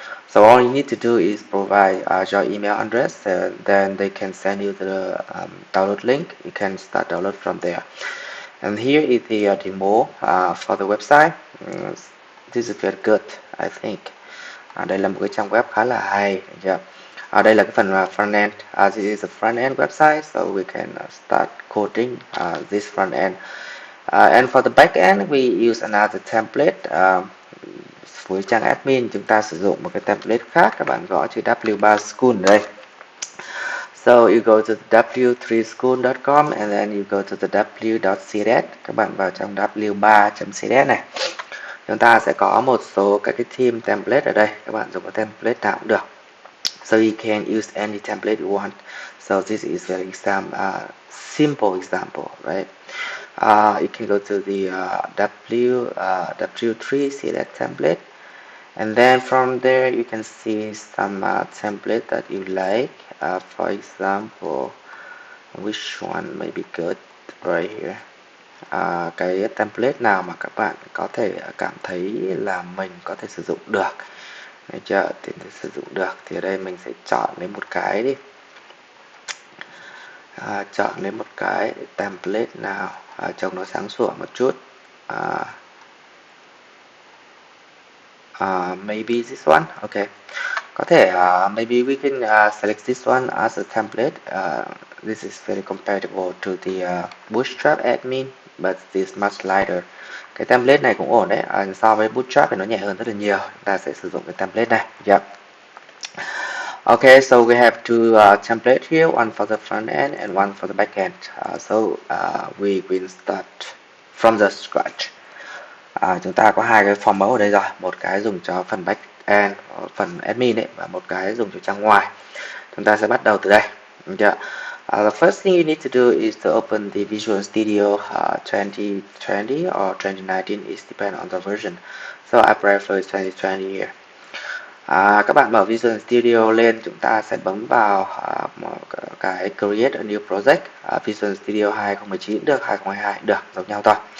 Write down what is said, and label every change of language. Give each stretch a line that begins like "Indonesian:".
English: So all you need to do is provide your email address, then they can send you the download link. You can start download from there. And here is the demo for the website. This is very good, I think.
Vietnamese: Đây là một cái trang web khá là hay. Đây là cái phần front end.
English: This is a front end website, so we can start coding this front end. And for the back end, we use another template.
Vietnamese: Với trang admin chúng ta sử dụng một cái template khác, các bạn gõ chữ w3 school ở đây.
English: So you go to the w3school.com and then you go to the w.css.
Vietnamese: Các bạn vào trong w3.css này. Chúng ta sẽ có một số các cái theme template ở đây. Các bạn dùng cái template nào cũng được.
English: So you can use any template you want. So this is an simple example, right? You can go to the w3 css template. And then from there you can see some template that you like. For example, which one may be good right here.
Vietnamese: Cái template nào mà các bạn có thể cảm thấy là mình có thể sử dụng được, được chưa? Thì sử dụng được thì ở đây mình sẽ chọn lấy một cái đi. Chọn lấy một cái template nào trông nó sáng sủa một chút.
English: Maybe this one. Okay.
Vietnamese: Có thể
English: maybe we can select this one as a template. This is very compatible to the Bootstrap admin, but this much lighter.
Vietnamese: Cái template này cũng ổn đấy. So với Bootstrap thì nó nhẹ hơn rất là nhiều. Chúng ta sẽ sử dụng cái template này. Yep.
English: Okay, so we have two templates here, one for the front end and one for the back end. We will start from the scratch.
Vietnamese: Chúng ta có hai cái form mẫu ở đây rồi, một cái dùng cho phần back end, phần admin ấy, và một cái dùng cho trang ngoài. Chúng ta sẽ bắt đầu từ đây.
English: The first thing you need to do is to open the Visual Studio 2020 or 2019, it depends on the version. So I prefer 2020 here.
Vietnamese: Các bạn mở Visual Studio lên, chúng ta sẽ bấm vào cái Create a New Project. Visual Studio 2019 cũng được, 2022 cũng được, giống nhau thôi.